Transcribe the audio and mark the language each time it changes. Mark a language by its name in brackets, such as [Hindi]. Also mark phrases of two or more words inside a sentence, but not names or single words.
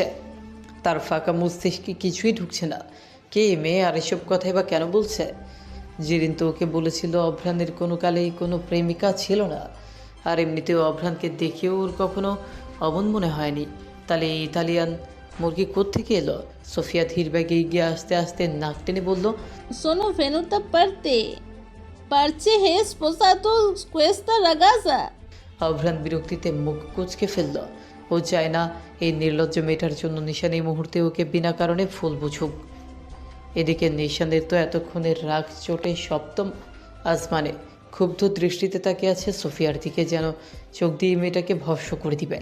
[Bangla] তার ফাঁকা মস্তিষ্কে কিছুই ঢুকছে না। কে এই মেয়ে, আর এসব কথাই বা কেন বলছে? জিরিন তো ওকে বলেছিল অভ্রানের কোনো কালেই কোনো প্রেমিকা ছিল না। আর এমনিতেও অভ্রানকে দেখেও ওর কখনো অমন মনে হয়নি। তাহলে এই ইতালিয়ান মুরগি কোত্থেকে এলো? সোফিয়া ধীর ব্যাগে এগিয়ে আস্তে আস্তে নাক টেনে বলল, [Italian] Sono venuta per te. Parce che sposato questa ragazza. [Bangla] অভ্রান বিরক্তিতে মুখ কুঁচকে ফেলল। ও চায় না এই নির্লজ্জ মেয়েটার জন্য নিশান এই মুহূর্তে ওকে বিনা কারণে ফুল বুঝুক। এদিকে নিশানের তো এতক্ষণের রাগ চোটে সপ্তম আসমানে। ক্ষুব্ধ দৃষ্টিতে তাকিয়ে আছে সোফিয়ার দিকে, যেন চোখ দিয়ে মেয়েটাকে ভস্ম করে দিবে।